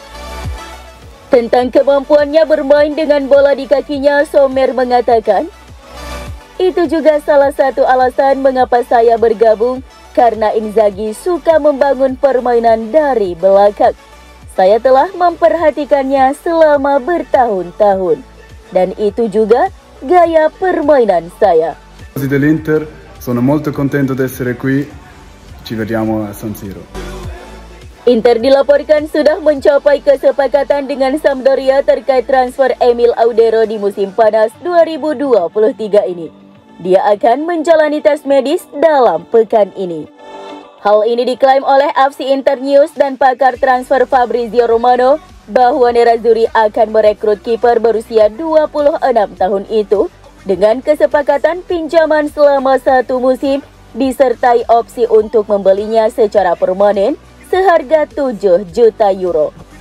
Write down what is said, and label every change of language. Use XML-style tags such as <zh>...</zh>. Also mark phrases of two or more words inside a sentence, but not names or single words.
<id>Tentang kemampuannya bermain dengan bola di kakinya, Sommer mengatakan, "Itu juga salah satu alasan mengapa saya bergabung, karena Inzaghi suka membangun permainan dari belakang. Saya telah memperhatikannya selama bertahun-tahun, dan itu juga gaya permainan saya."</id> <it>Dell'Inter, sono molto contento di essere qui. Ci vediamo a San Siro.</it> <id>Inter dilaporkan sudah mencapai kesepakatan dengan Sampdoria terkait transfer Emil Audero di musim panas 2023 ini. Dia akan menjalani tes medis dalam pekan ini. Hal ini diklaim oleh FC Internews dan pakar transfer Fabrizio Romano bahwa Nerazzurri akan merekrut kiper berusia 26 tahun itu dengan kesepakatan pinjaman selama 1 musim disertai opsi untuk membelinya secara permanen seharga 7 juta euro.</id>